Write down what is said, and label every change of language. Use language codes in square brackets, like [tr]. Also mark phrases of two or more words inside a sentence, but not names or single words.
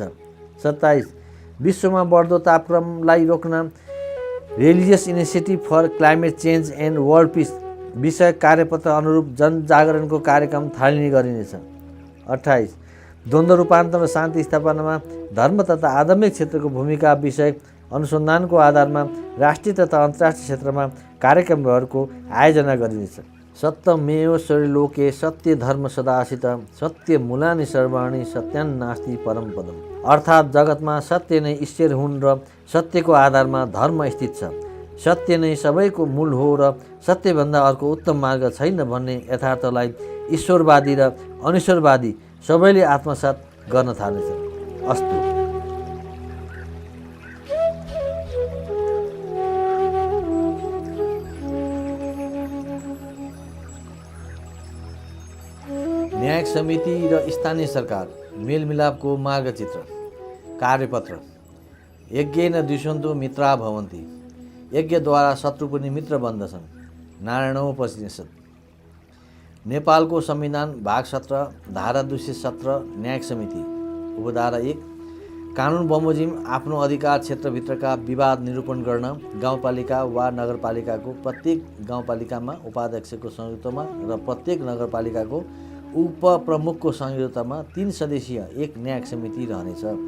[ne] 27 विश्वमा बढ्दो तापक्रमलाई रोक्न [en] Religious Initiative for Climate Change and World Peace [ne] विषय कार्यपत्र अनुरूप जनजागरणको कार्यक्रम थालनी गरिनेछ। 28 द्वन्द्व रूपान्तरण र शान्ति स्थापनामा धर्म तथा आध्यात्मिक क्षेत्रको भूमिका विषय अनुसन्धानको आधारमा राष्ट्रिय तथा अन्तर्राष्ट्रिय क्षेत्रमा कार्यक्रमहरूको आयोजना गरिनेछ। [sa] सत्यमेव लोके सत्य धर्म सदासित सत्य मूलानि सर्वाणि सत्यान्नास्ति परम पदम। [ne] अर्थात् जगतमा सत्य नै ईश्वर हुन् र सत्यको आधारमा धर्म स्थित छ। सत्य नै सबैको मूल हो र सत्यभन्दा अर्को उत्तम मार्ग छैन भन्ने यथार्थलाई ईश्वरवादी र अनिश्वरवादी सबैले आत्मसात गर्न थालेछ। अस्तु। न्यायिक समिति र स्थानीय सरकार मेलमिलापको मार्गचित्र कार्यपत्र [sa] यज्ञेन द्विषन्तु मित्रा भवन्ति [ne] यज्ञद्वारा शत्रु पनि मित्र बन्दछन्। नारायणोपनिषद। नेपालको संविधान भाग 17 धारा 217 न्यायिक समिति उपधारा 1 कानुन बमोजिम आफ्नो अधिकार क्षेत्रभित्रका विवाद निरूपण गर्न गाउँपालिका वा नगरपालिकाको प्रत्येक गाउँपालिकामा उपाध्यक्षको संयुक्तमा र प्रत्येक नगरपालिकाको उपप्रमुखको संयुक्तमा 3 सदस्यीय एक न्यायिक समिति रहनेछ।